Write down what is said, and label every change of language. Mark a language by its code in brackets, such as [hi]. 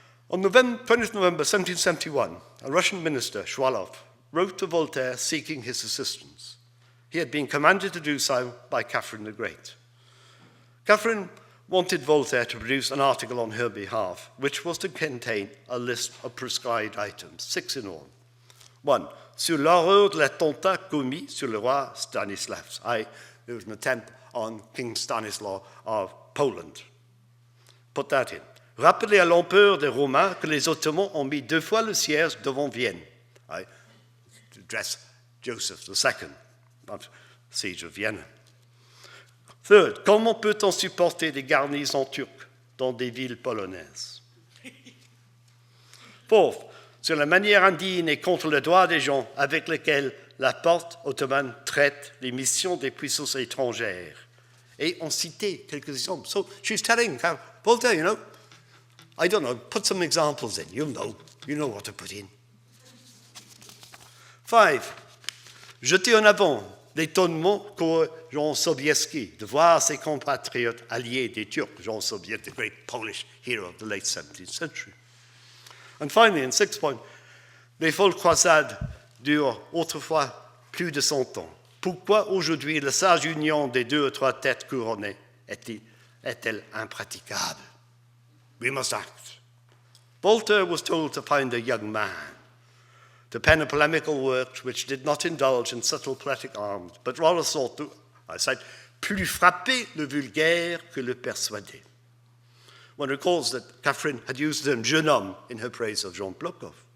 [en] On 20th November 1771, a Russian minister, Shwalov, wrote to Voltaire seeking his assistance. He had been commanded to do so by Catherine the Great. Catherine wanted Voltaire to produce an article on her behalf, which was to contain a list of prescribed items, 6 in all. 1. [fr] Sur l'horreur de l'attentat commis sur le roi Stanislas. [en] There was an attempt on King Stanislaus of Poland. Put that in. [fr] Rappeler à l'empereur des Romains que les Ottomans ont mis 2 fois le siège devant Vienne. [en] To address Joseph II of the siege of Vienna. Third, [fr] comment peut-on supporter des garnisons turques dans des villes polonaises? [en] Fourth, [fr] sur la manière indigne et contre le droit des gens avec lesquels la porte ottomane traite les missions des puissances étrangères. Et on citait quelques exemples. [en] So she's telling Voltaire, you know, I don't know, put some examples in. You know what to put in. 5. [fr] Jeter en avant l'étonnement qu'aurait Jean Sobieski de voir ses compatriotes alliés des Turcs, Jean Sobieski, [en] the great Polish hero of the late 17th century. And finally, in 6 point, [fr] les folles croisades durent autrefois plus de 100 ans. Pourquoi aujourd'hui la sage union des 2 ou 3 têtes couronnées est-elle impraticable? [en] We must act. Voltaire was told to find a young man, to pen a polemical work which did not indulge in subtle poetic arms, but rather sought to, I cite, [fr] plus frapper le vulgaire que le persuader. [en] One recalls that Catherine had used the term jeune homme in her praise of Jean Blokhov.